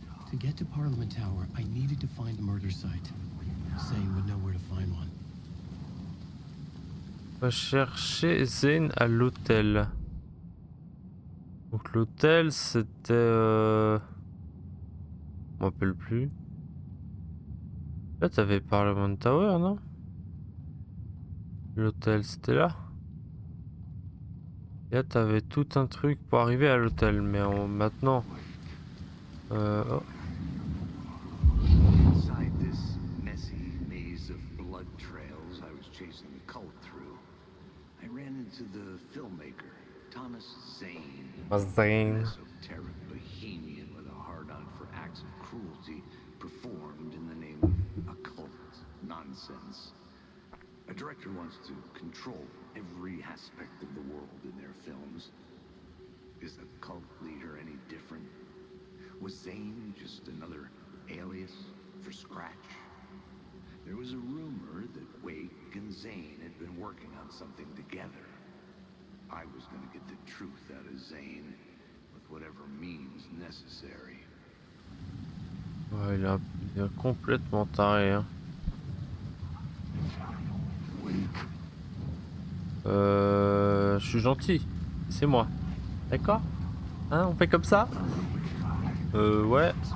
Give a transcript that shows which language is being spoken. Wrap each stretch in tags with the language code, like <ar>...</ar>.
<en>To get to Parliament Tower, I needed to find a murder site. Zane would know where to find one.</en> <fr>On va chercher Zane à l'hôtel. Donc l'hôtel c'était... Je me rappelle plus. Là t'avais Parliament Tower, non? L'hôtel c'était là. Et là t'avais tout un truc pour arriver à l'hôtel. Mais maintenant... Oh.</fr> <en>Inside this messy maze of blood trails I was chasing the cult through, I ran into the filmmaker, Thomas Zane. Zane. Esoteric bohemian with a hard on for acts of cruelty performed in the name of occult nonsense. A director wants to control every aspect of the world in their films. Is the cult leader any different? Was Zane just another alias for Scratch? There was a rumor that Wake and Zane had been working on something together. I was going to get the truth out of Zane with whatever means necessary.</en> <fr>Ouais, il est complètement taré. Hein. Je suis gentil. C'est moi. D'accord? Hein, on fait comme ça? Ouais.</fr>